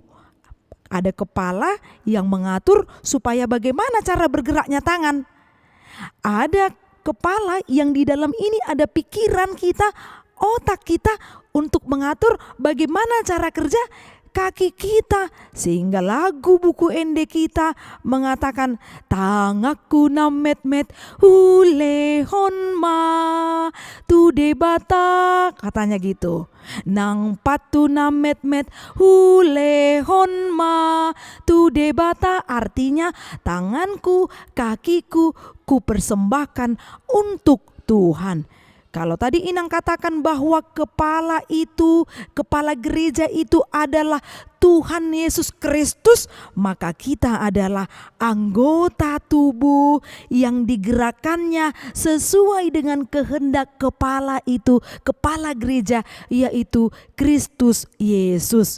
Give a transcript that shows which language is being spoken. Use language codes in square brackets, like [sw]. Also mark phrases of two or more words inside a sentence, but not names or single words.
[id] Ada kepala yang mengatur supaya bagaimana cara bergeraknya tangan. Ada kepala yang di dalam ini ada pikiran kita, otak kita untuk mengatur bagaimana cara kerja kaki kita. Sehingga lagu buku ende kita mengatakan, [bbc] tangaku na met-met hulehon ma tu debata, [id] katanya gitu. [bbc] Nang patu na met-met hulehon ma tu debata, [id] artinya tanganku, kakiku ku persembahkan untuk Tuhan. Kalau tadi Inang katakan bahwa kepala gereja itu adalah Tuhan Yesus Kristus, maka kita adalah anggota tubuh yang digerakkannya sesuai dengan kehendak kepala itu, kepala gereja, yaitu Kristus Yesus.